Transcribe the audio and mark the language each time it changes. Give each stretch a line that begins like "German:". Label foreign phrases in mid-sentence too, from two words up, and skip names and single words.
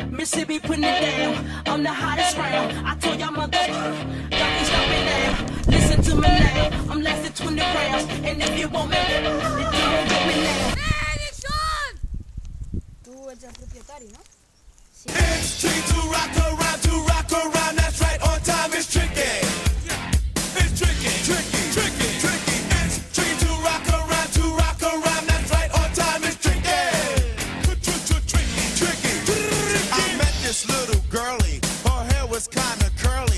English: should be putting it down. I'm the hottest round. I told y'all mother, y'all can stop it now. Listen to me now. I'm lasting 20 rounds. And if you want me, then don't get me now.
Catalan: Tu ets el propietari, no? Sí.
English: It's tricky to rock around, that's right, on time is tricky. It's tricky, tricky, tricky, tricky. It's tricky to rock around, that's right, on time is tricky. Tricky, tricky. I met this little girlie, her hair was kinda curly.